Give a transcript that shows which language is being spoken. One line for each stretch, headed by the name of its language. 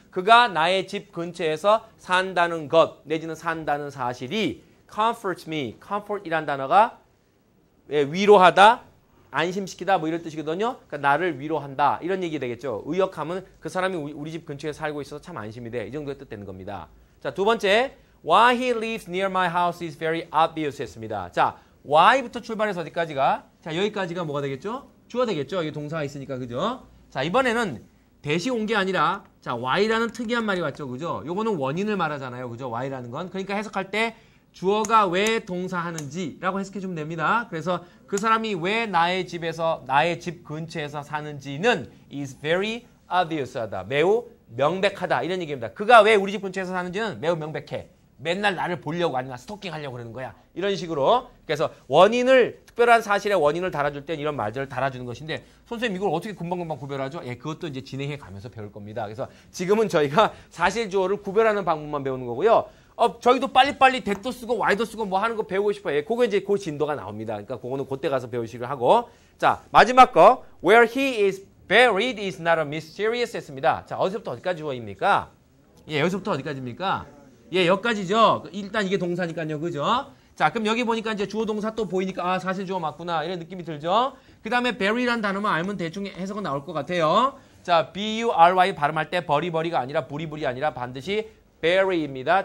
Korean: 그가 나의 집 근처에서 산다는 것 내지는 산다는 사실이
English: comforts me.
Korean: comfort이란 단어가 위로하다, 안심시키다 뭐 이런 뜻이거든요. 그러니까 나를 위로한다. 이런 얘기 되겠죠. 의역하면 그 사람이 우리 집 근처에 살고 있어서 참 안심이 돼. 이 정도의 뜻 되는 겁니다. 자, 두 번째.
English: Why he lives near my house is very obvious 했습니다.
Korean: 자, why부터 출발해서 어디까지가? 자, 여기까지가 뭐가 되겠죠? 주어 되겠죠. 여기 동사가 있으니까. 그죠? 자, 이번에는 대시 온 게 아니라 자, why라는 특이한 말이 왔죠. 그죠? 요거는 원인을 말하잖아요. 그죠? why라는 건. 그러니까 해석할 때 주어가 왜 동사하는지라고 해석해주면 됩니다. 그래서 그 사람이 왜 나의 집 근처에서 사는지는
English: is very obvious
Korean: 하다. 매우 명백하다. 이런 얘기입니다. 그가 왜 우리 집 근처에서 사는지는 매우 명백해. 맨날 나를 보려고 아니면 스토킹하려고 그러는 거야. 이런 식으로. 그래서 특별한 사실의 원인을 달아줄 땐 이런 말들을 달아주는 것인데 선생님 이걸 어떻게 금방금방 구별하죠? 예, 그것도 이제 진행해 가면서 배울 겁니다. 그래서 지금은 저희가 사실 주어를 구별하는 방법만 배우는 거고요. 저희도 빨리빨리 that도 쓰고 why도 쓰고 뭐 하는 거 배우고 싶어요. 예, 그거 이제 그 진도가 나옵니다. 그러니까 그거는 그때 가서 배우시기로 하고. 자, 마지막 거.
English: Where he is buried is not a mysterious 했습니다.
Korean: 자, 어디서부터 어디까지 주어입니까? 예, 여기서부터 어디까지입니까? 예, 여기까지죠. 일단 이게 동사니까요. 그죠? 자, 그럼 여기 보니까 이제 주어 동사 또 보이니까 사실 주어 맞구나. 이런 느낌이 들죠? 그 다음에 bury라는 단어만 알면 대충 해석은 나올 것 같아요. 자, B-U-R-Y 발음할 때 버리가 아니라 부리부리 아니라 반드시 bury입니다.